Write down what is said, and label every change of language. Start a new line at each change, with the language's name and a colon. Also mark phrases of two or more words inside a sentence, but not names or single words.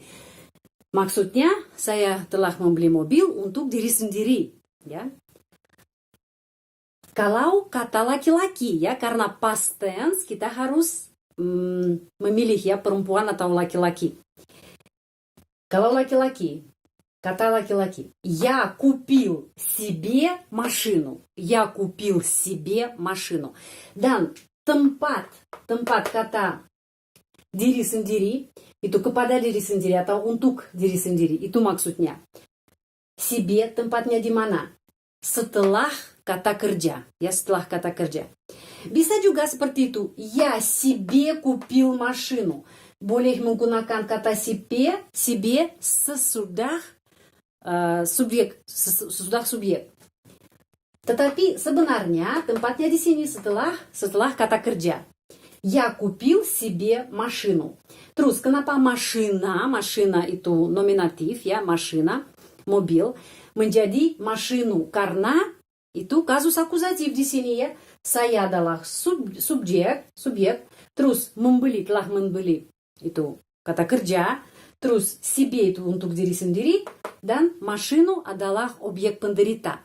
Indonesian: Maksudnya saya telah membeli mobil untuk diri sendiri, ya. Kalau kata laki-laki ya, karena
English: past tense
Indonesian: kita harus memilih ya perempuan atau laki-laki. Kalau laki-laki, kata laki-laki,
Russian: я купил себе машину. Я купил себе машину.
Indonesian: Dan tempat kata diri sendiri itu kepada diri sendiri atau untuk diri sendiri. Itu maksudnya. Себе tempatnya di mana? Setelah kata kerja, ya, setelah kata kerja. Bisa juga seperti itu.
Russian: Я себе купил машину.
Indonesian: Boleh menggunakan kata себе sesudah subjek. Tetapi sebenarnya tempatnya di sini setelah kata kerja.
Russian: Я купил себе машину.
Indonesian: Terus kenapa машина itu nominatif ya, машина, mobil, menjadi машину? Karena itu kasus akusatif di sini ya. Saya adalah subjek, terus telah membeli. Itu kata kerja, terus себе itu untuk diri sendiri, dan машину adalah objek penderita.